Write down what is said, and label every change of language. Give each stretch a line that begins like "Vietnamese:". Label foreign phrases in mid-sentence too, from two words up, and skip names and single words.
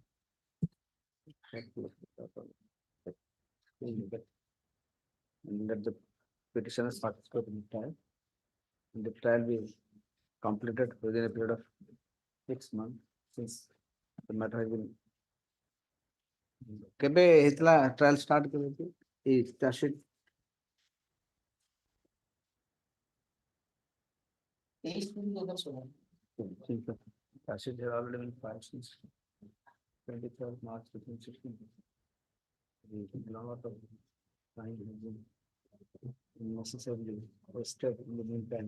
English: And let the petitioners participate in the trial. And the trial be completed within a period of 6 months since the matter has been.
Odia: କେବେ ହେଇଥିଲା ଟ୍ରାଏଲ ଷ୍ଟାର୍ଟ କେବେ ଏଇ ଚାର୍ଜସିଟ୍
English: Charges have already been filed since 23rd March 2016. The long out of time has been necessarily wasted in the meantime.